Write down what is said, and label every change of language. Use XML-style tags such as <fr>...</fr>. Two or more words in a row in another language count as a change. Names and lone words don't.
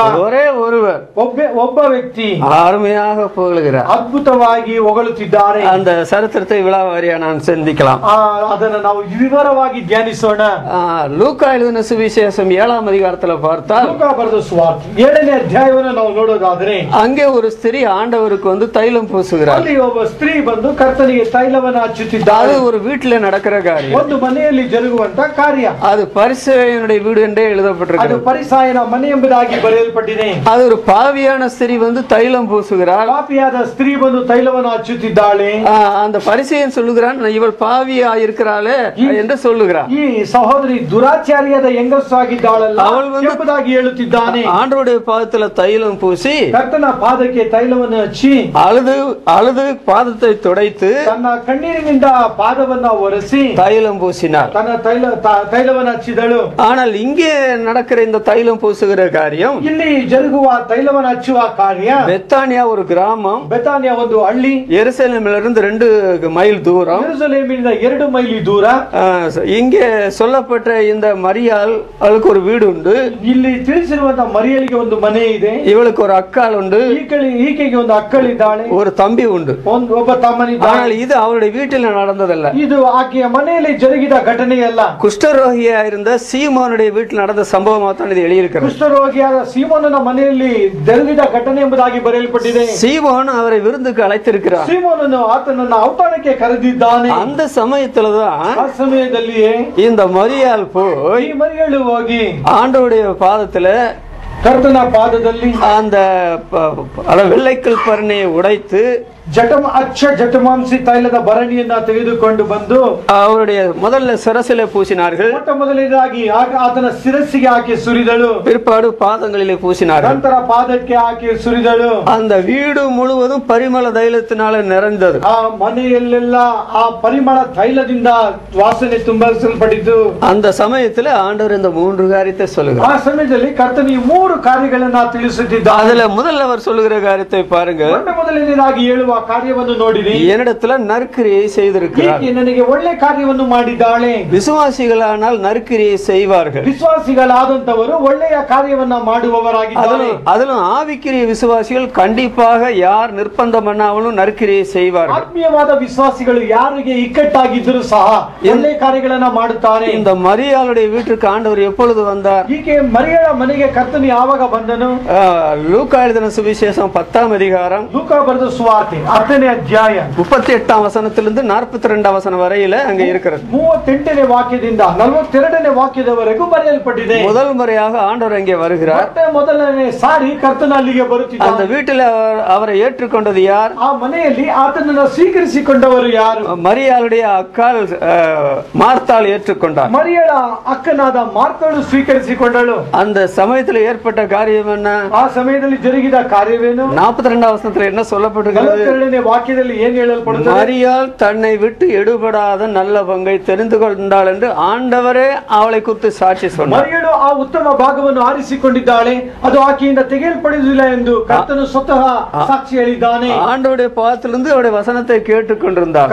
<ta>ஒரே ஒருவர்</ta> <kn>ಒಬ್ಬ ವ್ಯಕ್ತಿ</kn> <ta>அருமையாக புகழுகிறார்,</ta> <kn>ಅದ್ಭುತವಾಗಿ ಹೊಗಳುತ್ತಿದ್ದಾರೆ.</kn> <ta>அந்த சரித்திரத்தை விழாவாரியா நான் சிந்திக்கலாம்.</ta> <kn>ಅದನ್ನು ನಾವು ವಿವರವಾಗಿ ಧ್ಯಾನಿಸೋಣ.</kn> <ta>லூக்கா எழுதின சுவிசேஷம் 7ஆம் அதிகாரத்துல பார்த்தா,</ta> <kn>ಲೂಕಾ ಬರೆದ ಸುವಾರ್ತೆ 7ನೇ ಅಧ್ಯಾಯವನ್ನು ನಾವು ನೋಡೋದಾದ್ರೆ</kn> <ta>அங்கே ஒரு ஸ்திரீ ஆண்டவருக்கு வந்து தைலம் பூசுகிறார்.</ta> <kn>ಅಲ್ಲಿ ಒಬ್ಬ ಸ್ತ್ರೀ ಬಂದು ಕರ್ತನಿಗೆ ತೈಲವನ್ನು ಹಚ್ಚುತ್ತಿದ್ದಾಳೆ.</kn> <ta>அது ஒரு வீட்டில நடக்கிற காரியம்,</ta> <kn>ಒಂದು ಮನೆಯಲ್ಲಿ ಜರುಗುವಂತ ಕಾರ್ಯ.</kn> <ta>அது பரிசேயனுடைய வீடு என்றே எழுதப்பட்டிருக்கிறது.</ta> <kn>ಅದು ಪರಿಸಾಯನ ಮನೆ ಎಂಬುದಾಗಿ ಬರೆಯಲ್ಪಟ್ಟಿದೆ.</kn> <ta>அது ஒரு பாவியான ஸ்திரீ வந்து தைலம் பூசுகிறார்.</ta> <kn>ಪಾಪಿಯಾದ ಸ್ತ್ರೀ ಬಂದು ತೈಲವನ್ನು ಹಚ್ಚುತ್ತಿದ್ದಾಳೆ.</kn> <ta>அந்த பரிசேயன் சொல்லுகிறான், இவள் பாவியா இருக்கிறாளே என்று சொல்லுகிறான்.</ta> <kn>ಈ ಸಹೋದರಿ ದುರಾಚಾರಿಯಾದ ಹೆಂಗಸು ಆಗಿದ್ದಾಳಲ್ಲ ಅವಳು ಎಂಬುದಾಗಿ ಹೇಳುತ್ತಿದ್ದಾನೆ.</kn> <ta>ஆண்டவருடைய பாதத்துல தைலம் பூசி</ta> <kn>ಕರ್ತನ ಪಾದಕ್ಕೆ ತೈಲವನ್ನು ಹಚ್ಚಿ</kn> <ta>அழுது அழுது பாதத்தை துடைத்து</ta> <kn>ತನ್ನ ಕಣ್ಣೀರಿನಿಂದ ಪಾದವನ್ನ ಒರೆಸಿ</kn> <ta>தைலம் பூசினார்.</ta> <kn>ತನ್ನ ತೈಲವನ್ನು ಹಚ್ಚಿದಳು.</kn> <ta>ஆனால் இங்கே நடக்கிற இந்த தைலம் பூசுகிற காரியம்,</ta> <kn>ಇಲ್ಲಿ ಜರುಗುವ ತೈಲವನ್ನು ಹಚ್ಚುವ ಕಾರ್ಯ</kn> <ta>பெத்தானியா ஒரு கிராமம்,</ta> <kn>ಬೆತಾನಿಯ ಒಂದು ಹಳ್ಳಿ,</kn> <ta>எருசலேமிலிருந்து 2 மைல் தூரம்,</ta> <kn>ಯೆರೂಸಲೇಮಿನಿಂದ 2 ಮೈಲಿ ದೂರ.</kn> <ta>இங்கே சொல்லப்பட்ட இந்த மரியாள் அவளுக்கு ஒரு வீடு உண்டு.</ta> <kn>ಇಲ್ಲಿ ತಿಳಿಸಿರುವಂತ ಮರಿಯಳಿಗೆ ಒಂದು ಮನೆ ಇದೆ.</kn> <ta>இவளுக்கு ஒரு அக்காள் உண்டு.</ta> <kn>ಈಕೆಗೆ ಒಂದು ಅಕ್ಕಳಿದ್ದಾಳೆ.</kn> <ta>ஒரு தம்பி உண்டு.</ta> <kn>ಒಬ್ಬ ತಮ್ಮನಿದ್ದಾನೆ.</kn> <ta>ஆனால் இது அவளுடைய வீட்டில் நடந்ததல்ல.</ta> <kn>ಇದು ಆಕೆಯ ಮನೆಯಲ್ಲಿ ಜರುಗಿದ ಘಟನೆಯಲ್ಲ.</kn> <ta>குஷ்டரோகியா இருந்த சீமோனுடைய வீட்டில் நடந்த சம்பவமாக தான் இது எழுதியிருக்கிறது.</ta> <kn>ಕುಷ್ಠರೋಗಿಯಾದ ಸೀಮೋನನ ಮನೆಯಲ್ಲಿ ಜರುಗಿದ ಘಟನೆ ಎಂಬುದಾಗಿ ಬರೆಯಲ್ಪಟ್ಟಿದೆ.</kn> <ta>சீமோன் அவரை விருந்துக்கு அழைத்திருக்கிறார்.</ta> <kn>ಸೀಮೋನನು ಆತನನ್ನು ಔತಣಕ್ಕೆ ಕರೆದಿದ್ದಾನೆ.</kn> <ta>அந்த சமயத்துலதான்</ta> <kn>ಆ ಸಮಯದಲ್ಲಿಯೇ</kn> <ta>இந்த மரியாள் போய்</ta> <kn>ಈ ಮರಿಯಳು ಹೋಗಿ</kn> <ta>ஆண்டவருடைய பாதத்துல</ta> <kn>ಕರ್ತನ ಪಾದದಲ್ಲಿ</kn> <ta>அந்த வெள்ளைக்கல் பரணியை உடைத்து</ta> <kn>ಅಚ್ಚ ಜಟಮಾಂಸಿ ತೈಲದ ಭರಣಿಯನ್ನ ತೆಗೆದುಕೊಂಡು ಬಂದು</kn> <ta>அவருடைய முதல்ல சிரசிலே பூசினார்கள்.</ta> <kn>ಮೊಟ್ಟ ಮೊದಲನೇದಾಗಿ ಆತನ ಶಿರಸ್ಸಿಗೆ ಹಾಕಿ ಸುರಿದಳು.</kn> <ta>பிற்பாடு பாதங்களிலே பூசினார்கள்.</ta> <kn>ನಂತರ ಪಾದಕ್ಕೆ ಹಾಕಿ ಸುರಿದಳು.</kn> <ta>அந்த வீடு முழுவதும் பரிமள தைலத்தினால நிறைந்தது.</ta> <kn>ಆ ಮನೆಯಲ್ಲೆಲ್ಲ ಆ ಪರಿಮಳ ತೈಲದಿಂದ ವಾಸನೆ ತುಂಬಲ್ಪಟ್ಟಿತು.</kn> <ta>அந்த சமயத்துல ஆண்டவர் இந்த 3 காரியத்தை சொல்லுகிறார்.</ta> <kn>ಆ ಸಮಯದಲ್ಲಿ ಕರ್ತನು ಈ 3 ಕಾರ್ಯಗಳನ್ನ ತಿಳಿಸುತ್ತಿದ್ದಾನೆ.</kn> <ta>அதுல முதல்ல அவர் சொல்லுகிற காரியத்தை பாருங்க.</ta> <kn>ಮೊಟ್ಟ ಮೊದಲನೇದಾಗಿ ಹೇಳುವ ಕಾರ್ಯವನ್ನು ನೋಡಿರಿ.</kn> <ta>என்னிடத்துல நற்கிரியை செய்திருக்கிறார்.</ta> <kn>ನನಗೆ ಒಳ್ಳೆ ಕಾರ್ಯವನ್ನು ಮಾಡಿದ್ದಾಳೆ.</kn> <ta>விசுவாசிகளானால் நற்கிரியை செய்வார்கள்.</ta> <kn>ವಿಶ್ವಾಸಿಗಳಾದಂತವರು ಒಳ್ಳೆಯ ಕಾರ್ಯವನ್ನ ಮಾಡುವವರಾಗಿದ್ದಾರೆ.</kn> <ta>அதிலும் ஆவிக்குரிய விசுவாசிகள் கண்டிப்பாக யார் நிர்பந்தம் பண்ணாலும் நற்கிரியை செய்வார்கள்.</ta> <kn>ಆತ್ಮೀಯವಾದ ವಿಶ್ವಾಸಿಗಳು ಯಾರಿಗೆ ಇಕ್ಕಟ್ಟಾಗಿದ್ದರೂ ಸಹ ಒಳ್ಳೆಯ ಕಾರ್ಯಗಳನ್ನ ಮಾಡುತ್ತಾರೆ.</kn> <ta>இந்த மரியாளுடைய வீட்டுக்கு ஆண்டவர் எப்பொழுது வந்தார்?</ta> <kn>ಹೀಗೆ ಮರಿಯಳ ಮನೆಗೆ ಕರ್ತನು ಯಾವಾಗ ಬಂದನು?</kn> <ta>லூக்கா எழுதின சுவிசேஷம் 10ஆம் அதிகாரம்</ta> <kn>ಲೂಕಾ ಬರೆದ ಸುವಾರ್ತೆ 10ನೇ ಅಧ್ಯಾಯ</kn> <ta>38ஆம் வசனத்திலிருந்து 42ஆம் வசனம் வரையில அங்க இருக்கிறது.</ta> <kn>38ನೇ ವಾಕ್ಯದಿಂದ 42ನೇ ವಾಕ್ಯದವರೆಗೂ ಬರೆಯಲ್ಪಟ್ಟಿದೆ.</kn> <ta>முதல் முறையாக ஆண்டவர் அங்கே வருகிறார்.</ta> <kn>ಮೊದಲನೇ ಸಾರಿ ಕರ್ತನ ಅಲ್ಲಿಗೆ ಬರುತ್ತಿದ್ದಾನೆ.</kn> <ta>அந்த வீட்டில் அவரை ஏற்றுக்கொண்டது யார்?</ta> <kn>ಆ ಮನೆಯಲ್ಲಿ ಆತನನ್ನು ಸ್ವೀಕರಿಸಿಕೊಂಡವರು ಯಾರು?</kn> <ta>மரியாளுடைய அக்காள் மார்த்தாள் ஏற்றுக்கொண்டார்.</ta> <kn>ಮರಿಯಳ ಅಕ್ಕನಾದ ಮಾರ್ತಳು ಸ್ವೀಕರಿಸಿಕೊಂಡಳು.</kn> <ta>அந்த சமயத்தில் ஏற்பட்ட காரியம் என்ன?</ta> <kn>ಆ ಸಮಯದಲ್ಲಿ ಜರುಗಿದ ಕಾರ್ಯವೇನು?</kn> <ta>42ஆம் வசனத்தில் என்ன சொல்லப்பட்டிருக்கிறது?</ta> <kn>42ನೇ ವಾಕ್ಯದಲ್ಲಿ ಏನು ಹೇಳಲ್ಪಡುತ್ತದೆ?</kn> <ta>மரியாள் தன்னை விட்டு எடுபடாத நல்ல பங்கை தெரிந்து கொண்டாள் என்று ஆண்டவரே அவளை குறித்து சாட்சி சொன்னார்.</ta> <kn>ಮರಿಯಳು ಆ ಉತ್ತಮ ಭಾಗವನ್ನು ಆರಿಸಿಕೊಂಡಿದ್ದಾಳೆ, ಅದು ಆಕೆಯಿಂದ ತೆಗೆಯಲ್ಪಡುವುದಿಲ್ಲ ಎಂದು ಕರ್ತನು ಸ್ವತಃ ಸಾಕ್ಷಿ ಹೇಳಿದ್ದಾನೆ.</kn> <ta>ஆண்டவருடைய பாதத்திலிருந்து அவருடைய வசனத்தை கேட்டுக்கொண்டிருந்தார்.</ta>